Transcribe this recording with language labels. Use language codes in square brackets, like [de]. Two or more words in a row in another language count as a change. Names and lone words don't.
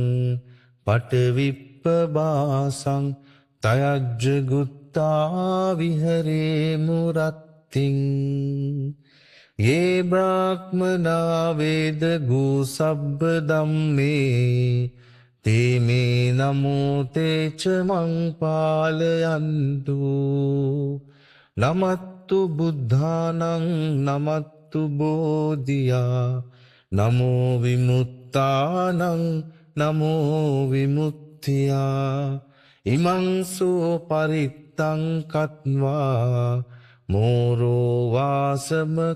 [pi] පටවිප්පබාසං තයජ්ජගුත්තා විහරේ මුරත්තිං යේ බ්‍රාහ්මනා වේදගූ සබ්බ ධම්මේ තේ මේ නමෝ තේච මං පාලයන්තු නමත්තු බුද්ධානං නමත්තු බෝධියා නමෝ විමුත්තානං නමෝ විමුක්තියා ඉමං සෝ පරිත්තං කତ୍වා මෝරෝ වාසම